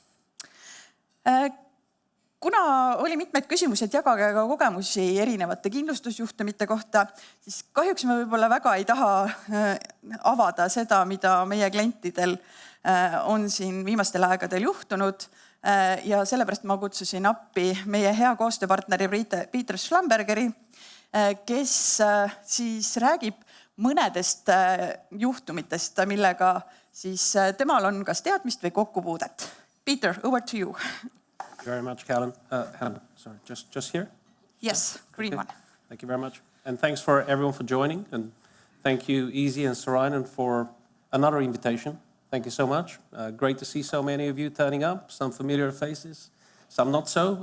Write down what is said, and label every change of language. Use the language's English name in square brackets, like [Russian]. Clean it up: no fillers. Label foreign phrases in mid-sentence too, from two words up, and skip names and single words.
[Estonian] Kuna oli mitmeid küsimusi, et jagage ka kogemusi erinevate kindlustusjuhtumite kohta, siis kahjuks me võib-olla väga ei taha avada seda, mida meie klientidel on siin viimastel aegadel juhtunud. Ja sellepärast ma kutsusin appi meie hea koostööpartneri Peter Schlambergeri, kes siis räägib mõnedest juhtumitest, millega siis temal on kas teadmist või kokkupuudet. [English] Peter, over to you. Thank you very much, Helen. Helen, sorry, just here? Yes, green one. Thank you very much. And thanks for everyone for joining. And thank you, IIZI and Sorainen, for another invitation. Thank you so much. Great to see so many of you turning up, some familiar faces, some not so.